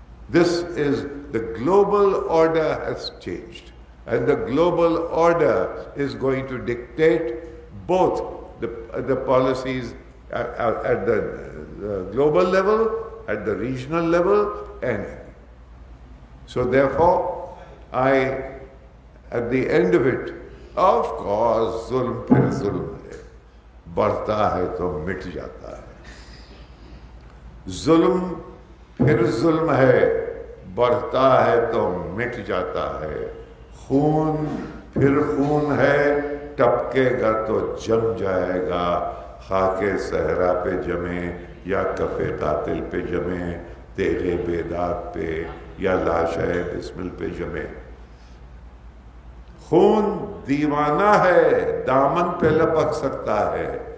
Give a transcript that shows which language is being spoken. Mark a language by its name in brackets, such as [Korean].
[English] This is, the global order has changed, and the global order is going to dictate both the policies at the global level, at the regional level, and so therefore, at the end of it, of course, [Hindi] zulm phir zulm hai, बढ़ता है तो मिट जाता है. जुल्म फिर जुल्म है, बढ़ता है तो मिट जाता है. खून फिर खून है, टपकेगा तो जम जाएगा. खाके सहरा पे जमे या कफे कातिल पे जमे, तेगे बेदाग पे या लाशे बिस्मिल पे जमे. खून दीवाना है, दामन पे लपक सकता है.